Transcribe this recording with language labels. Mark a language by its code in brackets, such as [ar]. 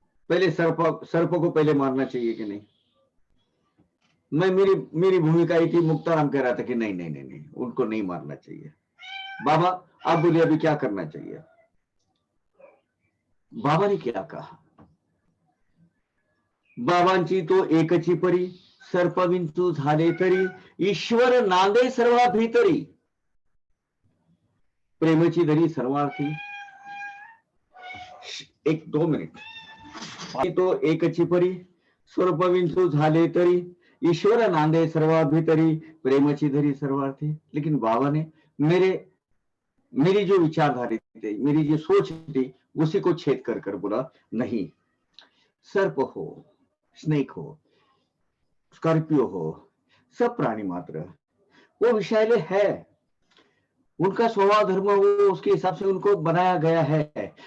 [hi] पहले सर्प को पहले मारना चाहिए कि नहीं? मैं मेरी भूमिका ये थी, मुक्ताराम कह रहा था कि नहीं नहीं नहीं नहीं, उनको नहीं मारना चाहिए। बाबा आप बोलिए अभी क्या करना चाहिए? बाबा ने क्या कहा? [mr] बाबांची तो एकची परी, सर्प विंचू झाले तरी, ईश्वर नांदे सर्वा भीतरी, प्रेमची धरी सर्वार्थी। [hi] 1-2 मिनिट। [mr] तो एकची परी, सर्प विंचू झाले तरी, ईश्वर नांदे सर्वा भीतरी, प्रेमची धरी सर्वार्थी। [hi] लेकिन बाबा ने मेरी जो विचारधारा थी, मेरी जो सोच थी, उसी को छेद कर कर बोला, नहीं, सर्प हो, स्नेक हो, स्कॉर्पियो हो, सब प्राणी मात्र वो विषैले है, उनका स्वभाव धर्म वो उसके हिसाब से उनको बनाया गया है।